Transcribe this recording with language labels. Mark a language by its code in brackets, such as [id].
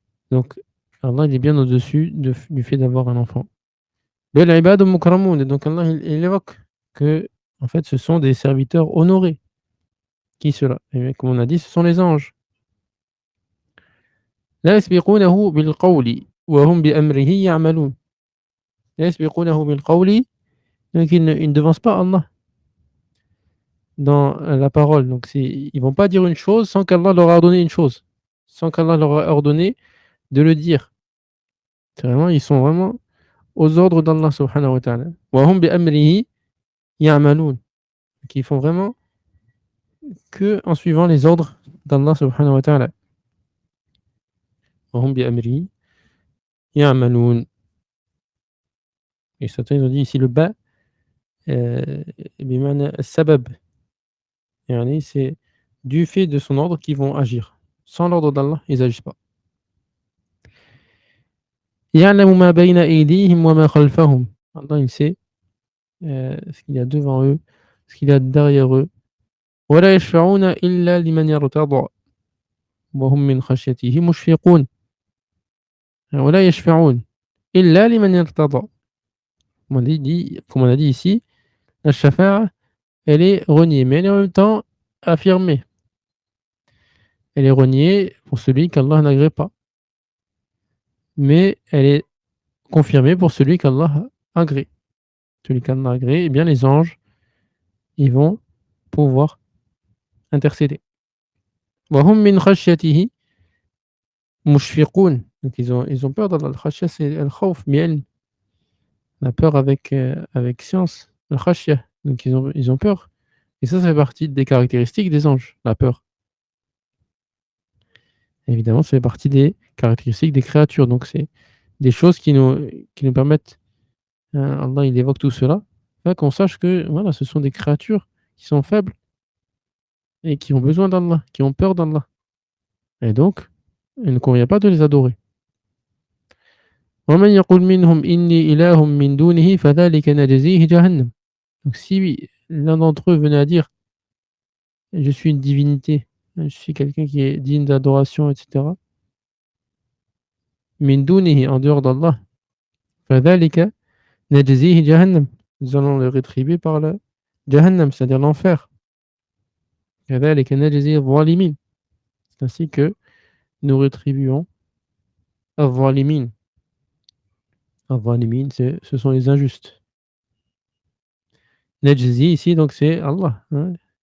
[fr] Donc, Allah il est bien au-dessus du fait d'avoir un enfant. [ar] Bel ibadu mukramoun. [fr] Et donc Allah il évoque que en fait ce sont des serviteurs honorés. Qui cela? Et comme on a dit, ce sont les anges. [ar] لا يسبقونه بالقول وهم بأمره يعملون. لا يسبقونه بالقول. [fr] Donc ils ne devancent pas Allah dans la parole. Donc ils vont pas dire une chose sans qu'Allah leur a ordonné une chose, sans qu'Allah leur a ordonné de le dire. C'est vraiment, ils sont vraiment aux ordres d'Allah subhanahu wa ta'ala. [ar] وهم بأمره يعملون. [fr] Qui font vraiment que en suivant les ordres d'Allah subhanahu wa ta'ala. [ar] وهم بأمره يعملون. [fr] Et certains ils ont dit ici le ba [ar] بمعنى السبب. [fr] يعني c'est du fait de son ordre qu'ils vont agir. Sans l'ordre d'Allah, ils agissent pas. [ar] يعلم ما بين أيديهم وما خلفهم. [fr] Allah il sait ce qu'il y a devant eux, ce qu'il y a derrière eux. [ar] ولا يشفعون إلا لمن يرتضى وهم من خشيته مشفقون. ولا يشفعون إلا لمن يرتضى. [fr] Comme on a dit ici, la shafa'a, elle est reniée, mais elle est en même temps affirmée. Elle est reniée pour celui qu'Allah n'agrée pas. Mais elle est confirmée pour celui qu'Allah agrée. Celui qu'Allah agrée, eh bien les anges, ils vont pouvoir intercéder. [ar] وهم من خشيته مشفقون. [fr] Donc ils ont peur d'Allah. Al-khashya, c'est al-khawf, mi'al. La peur avec science. Al-khashya. Donc ils ont peur. Et ça fait partie des caractéristiques des anges, la peur. Évidemment, ça fait partie des caractéristiques des créatures. Donc c'est des choses qui nous permettent, Allah il évoque tout cela, afin qu'on sache que voilà, ce sont des créatures qui sont faibles et qui ont besoin d'Allah, qui ont peur d'Allah. Et donc, il ne convient pas de les adorer. [ar] ومن يقل منهم إني إله من دونه فذلك نجزيه جهنم. [fr] Donc si l'un d'entre eux venait à dire je suis une divinité, je suis quelqu'un qui est digne d'adoration, etc. [ar] من دونه, [fr] en dehors d'Allah, [ar] فذلك نجزيه جهنم. [fr] Nous allons le rétribuer par le Jahannam, c'est-à-dire l'enfer. [ar] كذلك نجزي الظالمين. [fr] C'est ainsi que nous rétribuons الظالمين. الظالمين, ce sont les injustes. Najzi ici, donc c'est Allah. Hein.